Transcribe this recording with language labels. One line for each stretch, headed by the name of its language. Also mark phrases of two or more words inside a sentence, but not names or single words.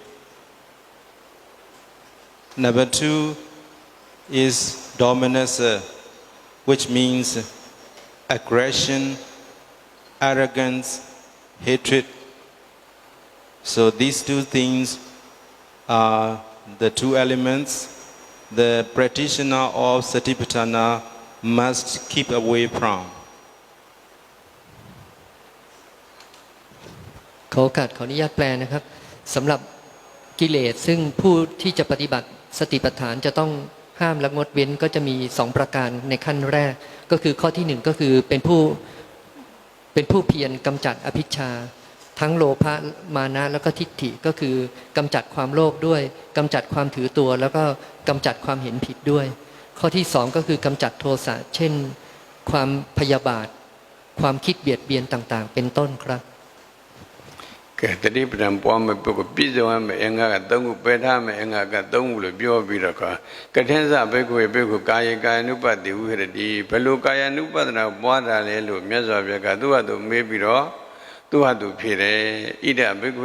English: Number two is dominance, which means aggression, arrogance, hatred. So these two things are the two elements the practitioner of Satipatthana must keep away from.
Thai: ขอโอกาสขออนุญาตแปลนะครับสำหรับกิเลสซึ่งผู้ที่จะปฏิบัติสติปัฏฐานจะต้องห้ามและงด เว้นก็จะมี2ประการในขั้นแรกก็คือข้อที่1ก็คือเป็นผู้เพียรกำจัดอภิชฌาทั้งโลภะมานะแล้วก็ทิฏฐิก็คือกำจัดความโลภด้วยกำจัดความถือตัวแล้วก็กำจัดความเห็นผิดด้วยข้อที่2ก็คือกำจัดโทสะเช่นความพยาบาทความคิดเบียดเบียนต่างๆเป็นต้นครับ
Burmese: တတိပဋ္ဌာန်ပွားမဲ့ပုဂ္ဂိုလ်ပြည့်စုံရမယ့်အင်္ဂါက3ခုပယ်ထားမယ့်အင်္ဂါက3ခုလို့ပြောပြီးတော့ကထင်းစဘိက္ခုဘိက္ခုကာယကာယ ानु ပတ္တိဝိဟရတိဘယ်လိုကာယ ानु ပတ္တနာပွားတာလဲလို့မြတ်စွာဘုရားကသူ့ဟာသူမေးပြီးတော့သူ့ဟာသူဖြေတယ်ဣဒဘိက္ခု